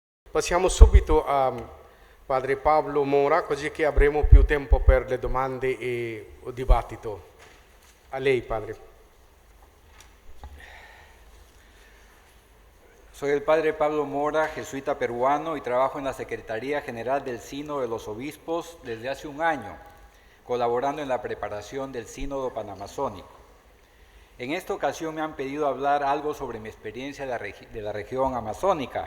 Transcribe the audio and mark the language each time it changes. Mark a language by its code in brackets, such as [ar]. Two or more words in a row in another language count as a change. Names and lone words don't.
[it] Passiamo subito a Padre Pablo Mora, così che avremo più tempo per le domande e il dibattito. A lei, Padre. [es] Soy el Padre Pablo Mora, jesuita peruano, y trabajo en la Secretaría General del Sínodo de los Obispos desde hace un año, colaborando en la preparación del Sínodo Panamazónico. En esta ocasión me han pedido hablar algo sobre mi experiencia de la región amazónica.